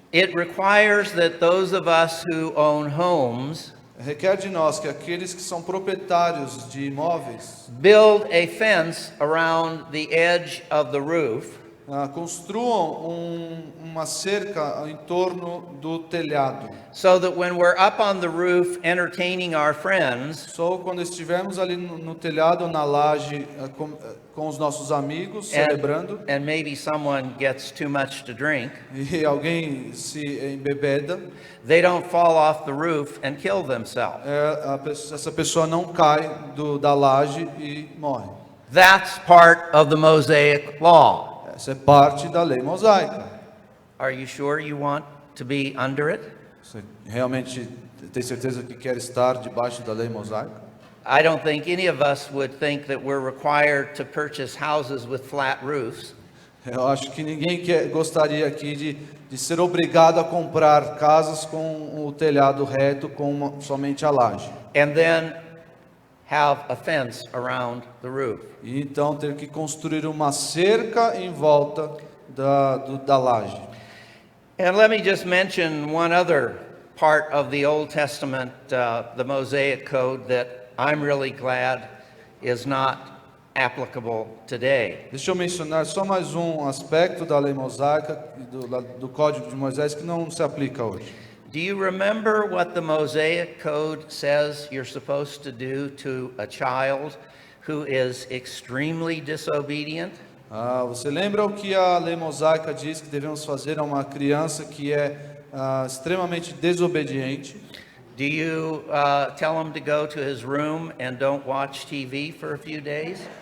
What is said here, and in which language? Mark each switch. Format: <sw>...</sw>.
<en>It requires that those of us who own homes</en> <pt>requer de nós que aqueles que são proprietários de imóveis</pt> <en>build a fence around the edge of the roof</en> <pt>construam uma cerca em torno do telhado.</pt> <en>so that when we're up on the roof entertaining our friends,</en> <pt>Só quando estivermos ali no telhado ou na laje com os nossos amigos celebrando</pt> <en>and maybe someone gets too much to drink,</en> <pt>e alguém se embebeda,</pt> <en>they don't fall off the roof and kill themselves.</en> <pt>essa pessoa não cai da laje e morre.</pt> <en>That's part of the Mosaic law.</en> <pt>Essa é parte da lei mosaica.</pt> <en>Are you sure you want to be under it?</en> <pt>Você realmente tem certeza que quer estar debaixo da lei mosaica?</pt> <en>I don't think any of us would think that we're required to purchase houses with flat roofs.</en> <pt>Eu acho que ninguém gostaria aqui de ser obrigado a comprar casas com o telhado reto, com somente a laje.</pt> <en>And then have a fence around the roof.</en> <pt>E então ter que construir uma cerca em volta da laje.</pt> <en>And let me just mention one other part of the Old Testament, the Mosaic Code, that I'm really glad is not applicable today.</en> <pt>Deixa eu mencionar só mais um aspecto da lei mosaica e do Código de Moisés que não se aplica hoje.</pt> <en>Do you remember what the Mosaic Code says you're supposed to do to a child who is extremely disobedient?</en> <pt>Você lembra o que a lei mosaica diz que devemos fazer a uma criança que é extremamente desobediente?</pt> <en>Do you tell him to go to his room and don't watch TV for a few days?</en>